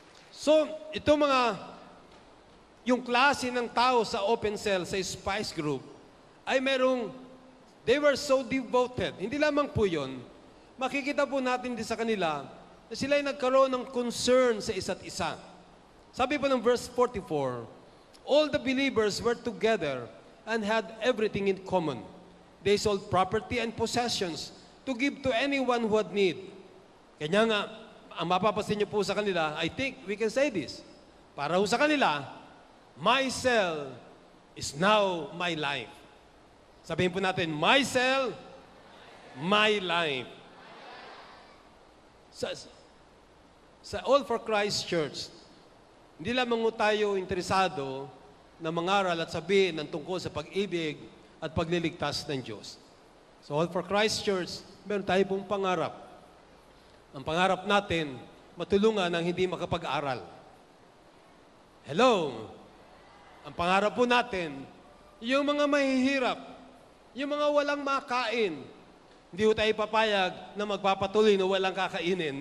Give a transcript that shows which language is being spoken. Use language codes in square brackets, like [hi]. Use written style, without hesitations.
[tl] So, ito yung klase ng tao sa Open Cell, sa Spice Group, ay [en] they were so devoted. [tl] Hindi lamang po yun. Makikita po natin din sa kanila na sila ay nagkaroon ng concern sa isa't isa. Sabi po ng [en] verse 44, all the believers were together and had everything in common. They sold property and possessions to give to anyone who had need. [tl] Kanya nga, ang mapapasin niyo po sa kanila, [en] I think we can say this, [tl] para ho sa kanila, [en] my cell is now my life. [tl] Sabihin po natin, [en] my cell, my life. [tl] Sa All for Christ Church, hindi lamang tayo interesado na mangaral at sabihin ng tungkol sa pag-ibig at pagliligtas ng Diyos. Sa All for Christ Church, meron tayo pong pangarap. Ang pangarap natin, matulungan ang hindi makapag-aral. Hello? Ang pangarap po natin, yung mga mahihirap, yung mga walang makain, hindi po tayo papayag na magpapatuloy na walang kakainin.